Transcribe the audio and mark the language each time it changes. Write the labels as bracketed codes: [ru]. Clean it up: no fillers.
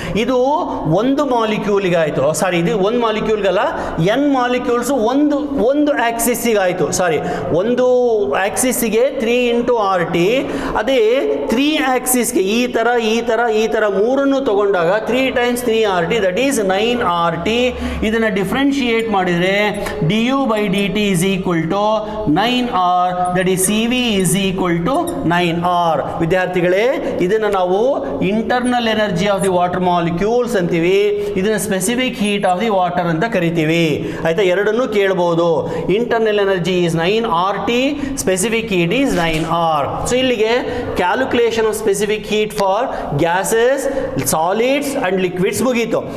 [kn] ಇದು ಒಂದು ಮಾಲಿಕ್ಯೂಲ್ಗೆ ಆಯಿತು. ಸಾರಿ, ಇದು ಒಂದು ಮಾಲಿಕ್ಯೂಲ್ಗಲ್ಲ, n ಮಾಲಿಕ್ಯೂಲ್ಸ್ ಒಂದು ಆಕ್ಸಿಸ್ಸಿಗೆ ಆಯಿತು. ಸಾರಿ, ಒಂದು ಆಕ್ಸಿಸ್ಸಿಗೆ 3 into RT. ಅದೇ 3 ಆಕ್ಸಿಸ್ಗೆ ಈ ಥರ ಮೂರನ್ನು ತಗೊಂಡಾಗ 3 times 3 RT, [en] That is 9 RT. [kn] ಇದನ್ನು ಡಿಫ್ರೆನ್ಶಿಯೇಟ್ ಮಾಡಿದರೆ [en] du/dt is equal to 9R, that is CV is equal to 9R. [kn] ವಿದ್ಯಾರ್ಥಿಗಳೇ, ಇದನ್ನ ನಾವು internal energy of the water molecules ಅಂತೀವಿ. ಇದನ್ನ specific heat of the water ಅಂತ ಕರಿತೀವಿ. ಆಯ್ತಾ? ಎರಡನ್ನೂ ಕೇಳಬಹುದು. [en] Internal energy is 9 RT, specific heat is 9R. So ಇಲ್ಲಿಗೆ calculation of specific heat for gases, solids and liquids ಮುಗೀತು.